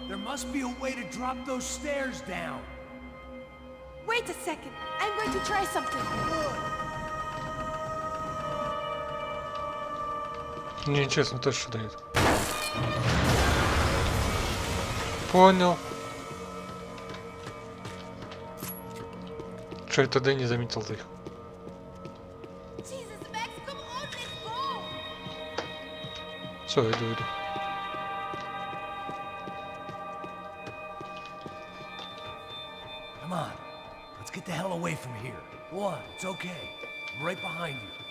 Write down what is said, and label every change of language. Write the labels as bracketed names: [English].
[English] must be a way to drop those stairs down. Wait a second. I'm going to try something. [Russian] Мне интересно, то что дает. Понял. Что я тогда не заметил их? [English] Jesus, Max, come on, let's go. [Russian] Все, иду. [English] Come on. Let's get the hell away from here. What? It's okay. I'm right behind you.